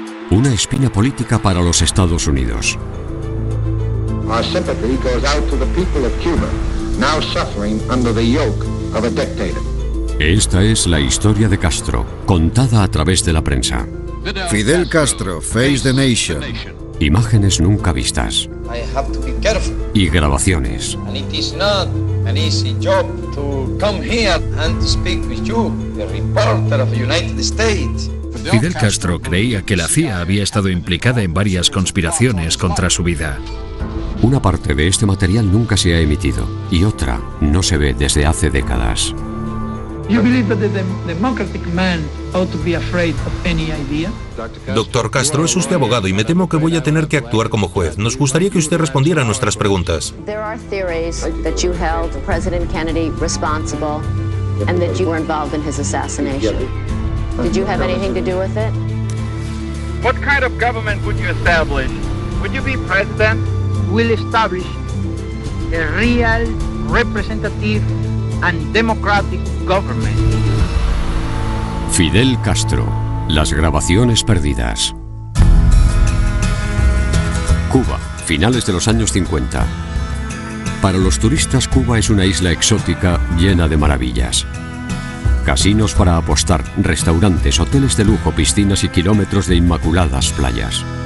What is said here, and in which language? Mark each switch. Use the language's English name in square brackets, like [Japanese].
[Spanish] Una espina política para los Estados Unidos. [English] Our sympathy goes out to the people of Cuba, now suffering under the yoke of a dictator. [Spanish] Esta es la historia de Castro, contada a través de la prensa. [English] Fidel Castro, Face the Nation. [Spanish] Imágenes nunca vistas. [English] I have to be careful. [Spanish] Y grabaciones. [English] And it is not an easy job to come here and to speak with you, the reporter of the United States. [Spanish] Fidel Castro creía que la CIA había estado implicada en varias conspiraciones contra su vida. Una parte de este material nunca se ha emitido y otra no se ve desde hace décadas. Doctor Castro, es usted abogado y me temo que voy a tener que actuar como juez. Nos gustaría que usted respondiera a nuestras preguntas. [English] There are theories that you held President Kennedy responsible and that you were involved in his assassination. Did you have anything to do with it? What kind of government would you establish? Would you be president? Will establish a real, representative and democratic government. [Spanish] Fidel Castro, las grabaciones perdidas. Cuba, finales de los años 50. Para los turistas, Cuba es una isla exótica llena de maravillas. Casinos para apostar, restaurantes, hoteles de lujo, piscinas y kilómetros de inmaculadas playas.